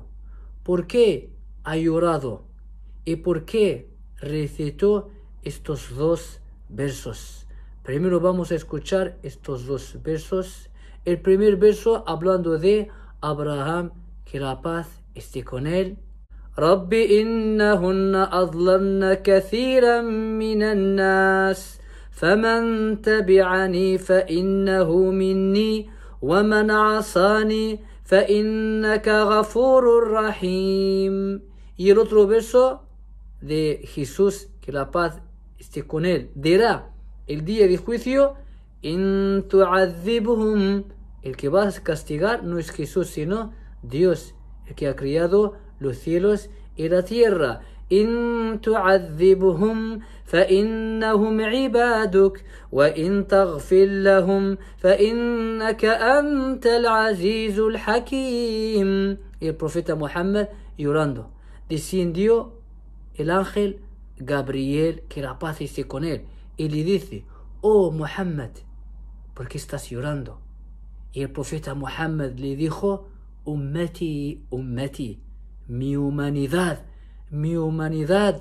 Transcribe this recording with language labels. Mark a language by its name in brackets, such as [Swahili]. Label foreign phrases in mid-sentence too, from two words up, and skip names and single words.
[Spanish] ¿Por qué ha llorado? ¿Y por qué recitó estos dos versos? Primero vamos a escuchar estos dos versos. El primer verso hablando de Abraham, que la paz esté con él. [Arabic] رب إنهن أضللن كثيرا من الناس فمن تبعني فإنه مني ومن عصاني فإنك غفور رحيم. [Spanish] Y el otro verso de Jesús, que la paz esté con él, dirá el día de juicio: [Arabic] إن تعذبهم. [Spanish] El que va a castigar no es Jesús, sino Dios, el que ha creado los cielos y la tierra. [Arabic] إن تعذبهم فإنهم عبادك وإن تغفر لهم فإنك أنت العزيز الحكيم. [Spanish] Y el profeta Muhammad llorando. Descendió el ángel Gabriel, que la paz esté con él, y le dice: Oh Muhammad, ¿por qué estás llorando? Y el profeta Muhammad le dijo: [Arabic] أمتي أمتي, [Spanish] mi humanidad, mi humanidad.